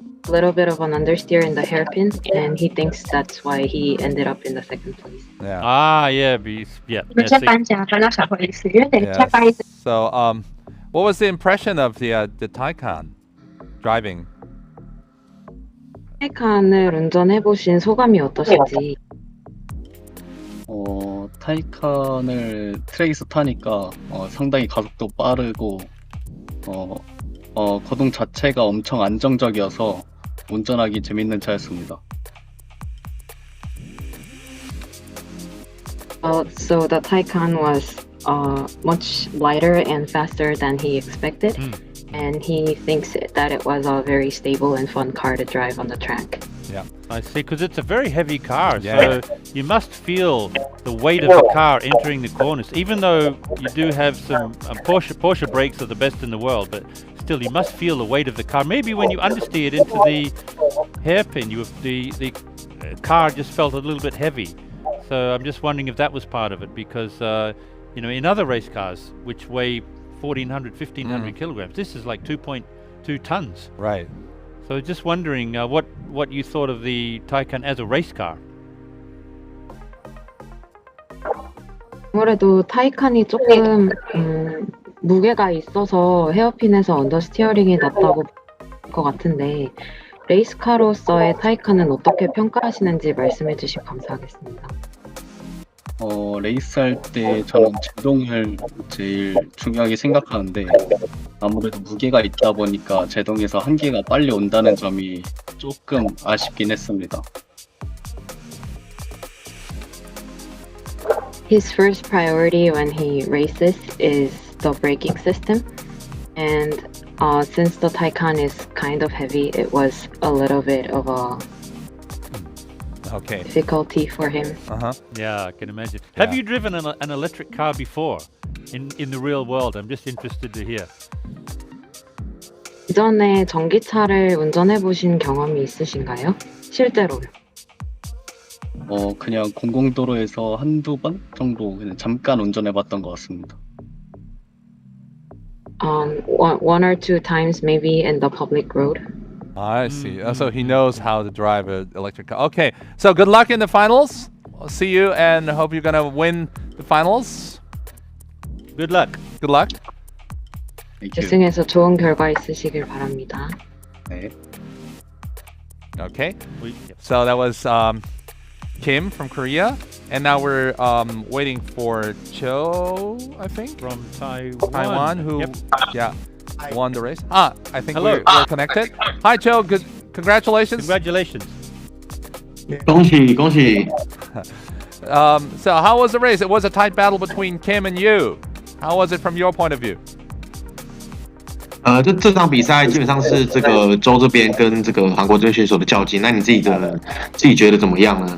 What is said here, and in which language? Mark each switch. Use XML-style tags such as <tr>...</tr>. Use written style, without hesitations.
<en>little bit of an understeer in the hairpin, and he thinks that's why he ended up in the second place. Yeah. Yeah. So, what was the impression of the Taycan driving?</en> <ko>타이칸을 운전해 보신 소감이 어떠신지? 타이칸을 트레이스 타니까 상당히 가속도 빠르고 거동 자체가 엄청 안정적이어서 운전하기 재밌는 차였습니다.</ko> <en>So the Taycan was much lighter and faster than he expected, and he thinks that it was a very stable and fun car to drive on the track. Yeah, I see, because it's a very heavy car, so you must feel the weight of the car entering the corners. Even though you do have some Porsche brakes are the best in the world, but still you must feel the weight of the car. Maybe when you understeered into the hairpin, the car just felt a little bit heavy. So I'm just wondering if that was part of it, because in other race cars which weigh 1,400, 1,500 kilograms, this is like 2.2 tons. Right. So just wondering what you thought of the Taycan as a race car.</en> <ko>아무래도 타이칸이 조금 무게가 있어서 헤어핀에서 언더스티어링이 낫다고 볼 것 같은데 레이스카로서의 타이칸은 어떻게 평가하시는지 말씀해 주시면 감사하겠습니다. 레이스할 때 저는 제동을 제일 중요하게 생각하는데 아무래도 무게가 있다 보니까 제동에서 한계가 빨리 온다는 점이 조금 아쉽긴 했습니다.</ko> <en>His first priority when he races is the braking system, and since the Taycan is kind of heavy, it was a little bit of a difficulty for him. Yeah, I can imagine. Have you driven an electric car before in the real world? I'm just interested to hear.</en> <ko>이전에 전기차를 운전해 보신 경험이 있으신가요? 실제로요? 그냥 공공도로에서 한두 번 정도 그냥 잠깐 운전해 봤던 것 같습니다.</ko> <en>One or two times maybe in the public road. I see. So he knows how to drive an electric car. Okay, so good luck in the finals. I'll see you and hope you're gonna win the finals. Good luck. Good luck.</en> <ko>결승에서 좋은 결과 있으시길 바랍니다. 네.</ko> <en>Okay. So that was Kim from Korea, and now we're waiting for Cho, I think, from Taiwan, who won the race. I think we're connected. Hi, Cho. Good. Congratulations. Congratulations.</en> <zh>恭喜.</zh> <en>So how was the race? It was a tight battle between Kim and you. How was it from your point of view?</en> <zh>这场比赛基本上是这个州这边跟这个韩国这边选手的较劲。那你自己觉得怎么样呢？</zh>